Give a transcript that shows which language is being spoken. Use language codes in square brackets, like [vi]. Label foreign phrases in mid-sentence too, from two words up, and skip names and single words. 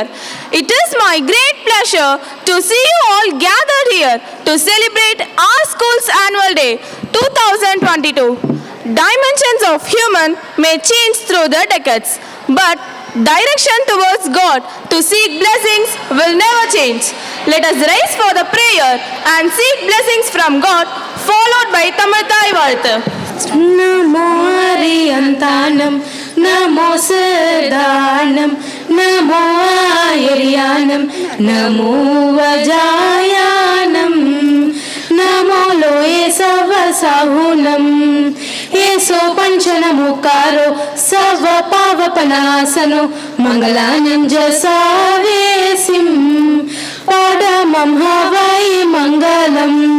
[en] It is my great pleasure to see you all gathered here to celebrate our school's annual day 2022. Dimensions of human may change through the decades, but direction towards God to seek blessings will never change. Let us rise for the prayer and seek blessings from God, followed by Tamil Varthu. [pra] Namo Ariyantanam, Namo Siddhanam, Namo Ayaryanam, Namo Vajayanam, Namo Loye Savasahunam, Yeso Panchanamukaro, Sava Pavapanasano, Mangalanam Jasavesim, Padamam Havai Mangalam.